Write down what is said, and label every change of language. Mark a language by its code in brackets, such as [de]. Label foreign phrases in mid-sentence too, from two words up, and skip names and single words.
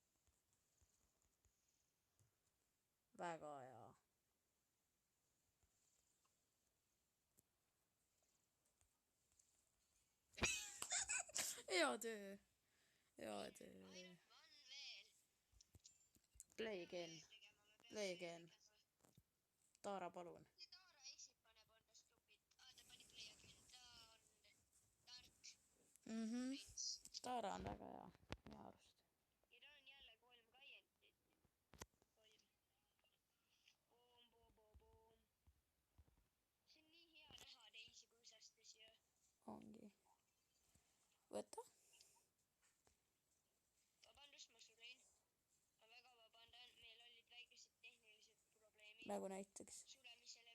[et] Väga hea. Hea töö. Hea töö. Ainult on veel. [en] Play again. Play again. [et] Taara, palun. See Taara eksib, paneb on ta stupid. Ta pani [en] play again. [et] Ta on tark. Prints. Taara on väga hea. Minu arust. Ja tal on jälle 3 kaientit. 3. Boom, boom, boom, boom. See on nii hea näha teisi põõsastes ju. Ongi. Võta. Vabandust, ma surin. Ma väga vabandan, meil olid väikesed tehnilised probleemid. Nagu näiteks. suremisele